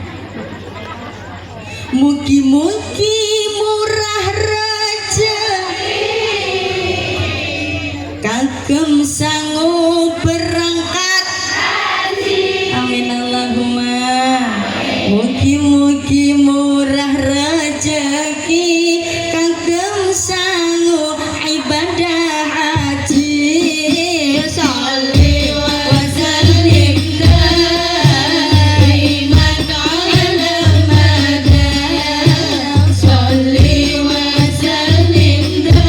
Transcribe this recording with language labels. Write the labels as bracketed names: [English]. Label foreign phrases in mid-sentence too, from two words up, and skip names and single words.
[Javanese] mugi-mugi murah rezeki kagem sangu berangkat [Arabic] آمين اللهم [Javanese] mugi-mugi murah rezeki kagem sangu ibadah haji [Arabic] صل وسلم دائما على المدى صل وسلم